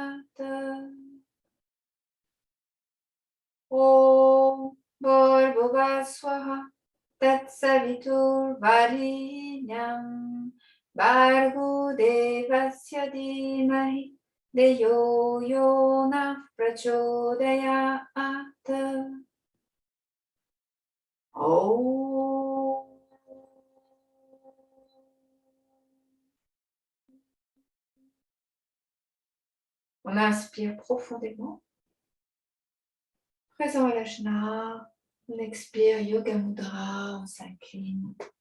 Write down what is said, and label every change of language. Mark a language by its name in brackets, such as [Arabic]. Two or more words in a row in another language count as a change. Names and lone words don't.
[Sanskrit] ॐ भूर्भुवः स्वाहा तत्सवितुर्वरेण्यं भर्गो देवस्य धीमहि धियो यो नः प्रचोदयात्. Om. [French] On inspire profondément. Présent à l'ajna, on expire Yoga Mudra, on s'incline.